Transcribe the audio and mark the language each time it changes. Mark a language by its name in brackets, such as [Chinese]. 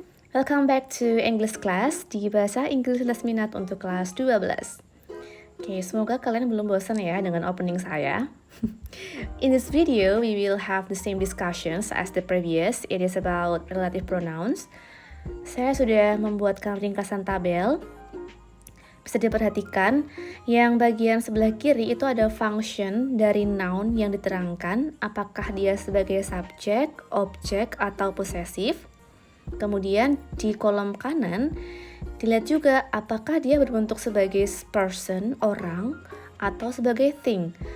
[English] Welcome back to English class [Indonesian] di Bahasa Inggris Les Minat untuk kelas 12. Oke, semoga kalian belum bosan ya dengan opening saya. [English] In this video, we will have the same discussions as the previous. It is about relative pronouns. [Indonesian] Saya sudah membuatkan ringkasan tabel. Bisa diperhatikan, yang bagian sebelah kiri itu ada function dari noun yang diterangkan, apakah dia sebagai subjek, objek, atau possessive. Kemudian di kolom kanan, dilihat juga apakah dia berbentuk sebagai person, orang, atau sebagai thing.